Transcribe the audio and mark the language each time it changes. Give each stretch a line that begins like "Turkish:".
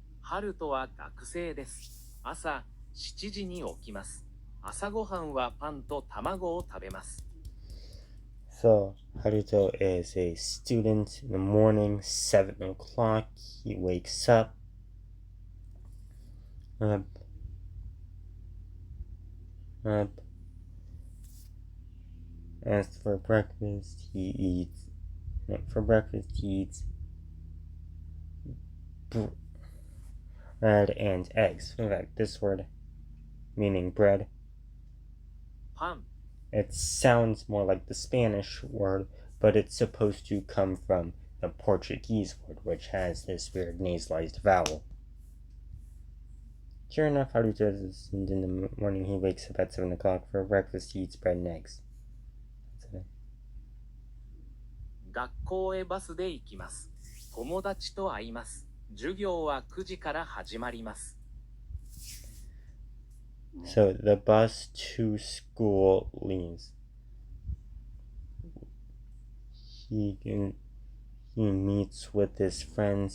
Japanese: Haruto は学生です。朝7時に起きます。朝ごはんはパンと卵を食べます。
English: So, Haruto is a student in the morning, 7 o'clock. He wakes up. As for breakfast, he eats. For breakfast, he eats bread and eggs. In fact, this word meaning bread,
Japanese: パン
English: it sounds more like the Spanish word, but it's supposed to come from the Portuguese word, which has this weird nasalized vowel. Sure enough, Haruto is in the morning. He wakes up at 7 o'clock. For breakfast, he eats bread and eggs.
Japanese: 学校へバスで行きます。友達と会います。授業は9時から始まります。
English: So the bus to school leaves. He meets with his friends.